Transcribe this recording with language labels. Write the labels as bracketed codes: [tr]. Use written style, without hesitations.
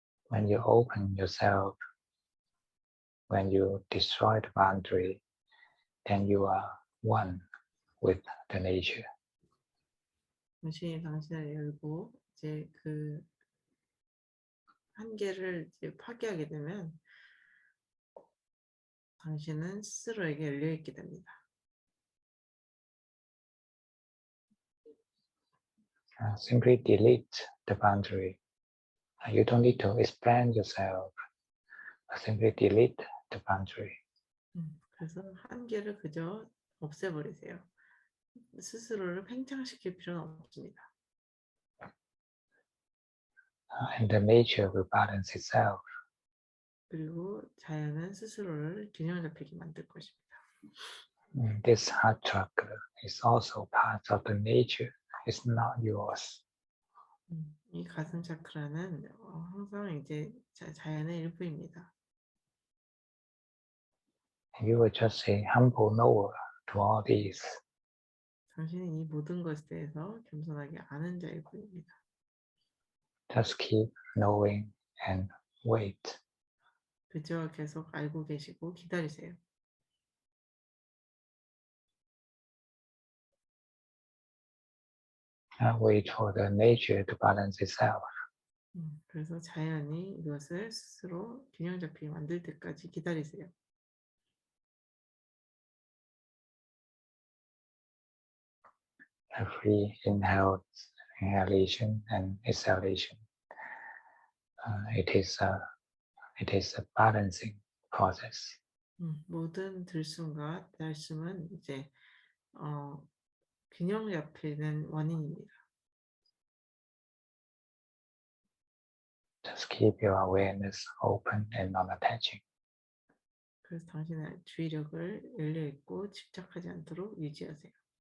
[en] When you open yourself, when you destroy the boundary, then you are one with the nature. [ko] 당신이 당신을 열고 이제 그 한계를 이제 파괴하게 되면 당신은 스스로에게 열려 있게 됩니다. [en] Simply delete the boundary. You don't need to expand yourself. Simply delete the boundary. [ko] 그래서 한계를 그저 없애버리세요. 스스로를 팽창시킬 필요는 없습니다. [en] And the nature will balance itself. [ko] 그리고 자연은 스스로를 균형 잡히게 만들 것입니다. [en] This heart chakra is also part of the nature. It's not yours. [ko] 이 가슴 차크라는 항상 이제 자연의 일부입니다. [en] You are just a humble knower to all these. [ko] 당신은 이 모든 것에 대해서 겸손하게 아는 자일 뿐입니다. [en] Just keep knowing and wait. [ko] 그저 계속 알고 계시고 기다리세요. [en] Wait for the nature to balance itself. [ko] 그래서 자연이 이것을 스스로 균형 잡히게 만들 때까지 기다리세요. [en] Every inhalation and exhalation, it is a balancing process. [ko] 모든 들숨과 날숨은 이제 균형 잡히는 원인입니다. [en] Just keep your awareness open and non-attaching. [ko] 그래서 당신의 주의력을 열려 있고 집착하지 않도록 유지하세요.